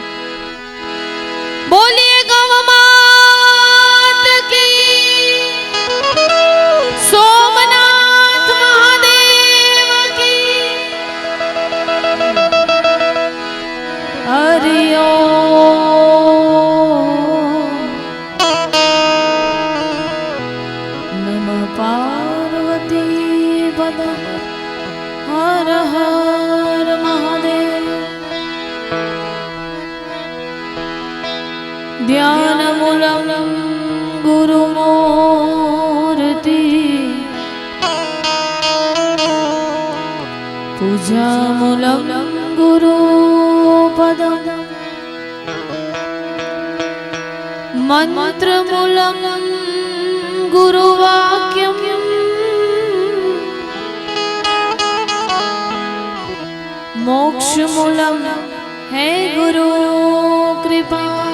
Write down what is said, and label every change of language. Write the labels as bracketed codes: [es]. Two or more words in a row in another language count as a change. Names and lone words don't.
[gu] બોલીએ ગૌમાત કી, સોમનાથ મહાદેવ કી, [sa] हरिओ नमः पार्वती पद [gu] હર હર મહાદેવ। [sa] ध्यानमूलं गुरुमूर्ति पूजामूलं गुरुपदं मंत्रमूलं गुरुवाक्यं मोक्षमूलं है गुरु कृपा।